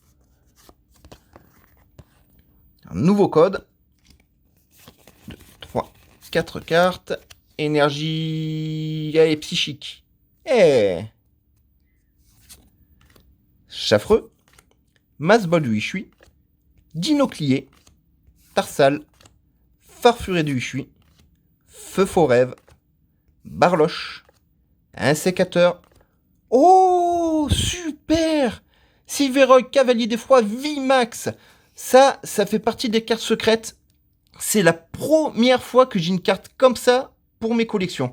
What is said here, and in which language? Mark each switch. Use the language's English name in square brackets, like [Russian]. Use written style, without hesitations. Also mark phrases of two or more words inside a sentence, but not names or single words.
[French] Un nouveau code. 2, 3, 4 cartes. Énergie... Allez, psychique. Eh. Chaffreux. Masbol du Hishui. Dinoclier. Tarsal. Farfuré du Hishui. Feu faux rêve. Barloche. Un sécateur. Oh, super! Silveroy, Cavalier des Froids, VMAX. Ça fait partie des cartes secrètes. C'est la première fois que j'ai une carte comme ça pour mes collections.